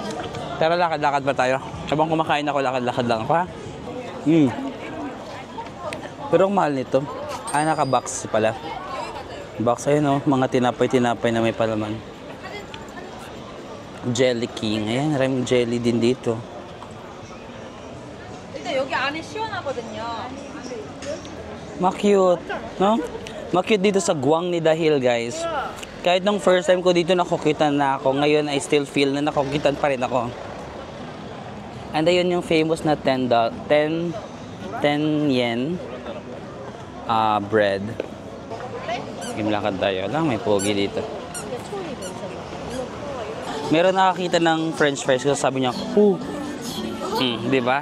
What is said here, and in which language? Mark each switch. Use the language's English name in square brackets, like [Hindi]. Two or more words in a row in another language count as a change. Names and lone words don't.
[Filipino] Pero lakad-lakad pa tayo. Habang kumakain ako, lakad-lakad lang ako, ha? Pero ang mahal nito. Naka-box pala. Box, ayun, no? Mga tinapay na may palaman. Jelly King. Ayan, maraming jelly din dito. [Korean] 여기 안에 시원하거든요. [Filipino] Ma-cute, no? Ma-cute dito sa Gwangnida Hill, guys. Kahit nung [English] first time [Filipino] ko dito nakukitan na ako, ngayon [English] I still feel [Filipino] na nakukitan pa rin ako. And ayun yung famous na [English] 10 yen bread. [Filipino] Sige, lakad tayo. Lang, may pogi dito. Meron nakakita ng [English] french fries [Filipino] kasi sabi niya, di ba?